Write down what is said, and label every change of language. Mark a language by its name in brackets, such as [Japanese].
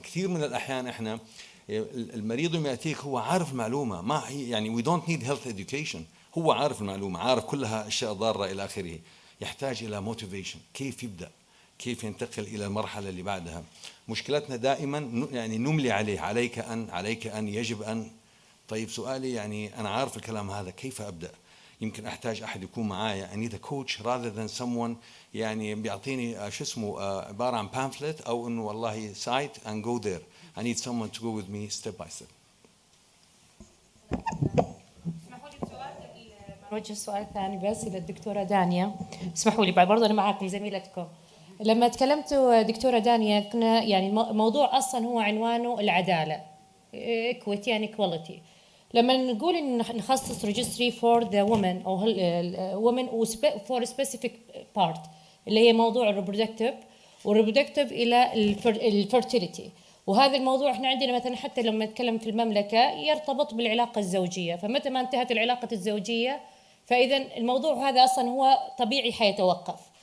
[Arabic] كثير من الأحيان إحنا المريض يوم يأتيك هو عارف معلومة، ما هي يعني [English] we don't need health education، [Arabic] هو عارف المعلومة، عارف كلها أشياء ضارة إلى آخره. يحتاج إلى motivation، كيف يبدأ، كيف ينتقل إلى المرحلة اللي بعدها. مشكلتنا دائما يعني نملي عليه، عليك أن يجب أن. طيب سؤالي يعني أنا عارف الكلام هذا، كيف أبدأ؟ يمكن أحتاج أحد يكون معايا. [English] I need a coach rather than someone [Arabic] يعني بيعطيني شو اسمه عبارة عن [English] pamphlet [Arabic] أو إنه والله [English] site and go there. I need someone to go with me step by step. [Arabic] نوجه سؤال ثاني بس إلى الدكتورة دانيا. اسمحوا لي برضه أنا معكم زميلتكم. لما تكلمتوا دكتورة دانيا كنا يعني موضوع أصلا هو عنوانه العدالة [English] equity and equality. [Arabic] لما نقول إن نخصص [English] registry for the women [Arabic] أو [English] women for a specific part [Arabic] اللي هي موضوع الريبرودكتيف إلى الفيرتيليتي، وهذا الموضوع احنا عندنا مثلا حتى لما نتكلم في المملكة يرتبط بالعلاقة الزوجية، فمتى ما انتهت العلاقة الزوجية فإذا الموضوع هذا أصلا هو طبيعي حيتوقف.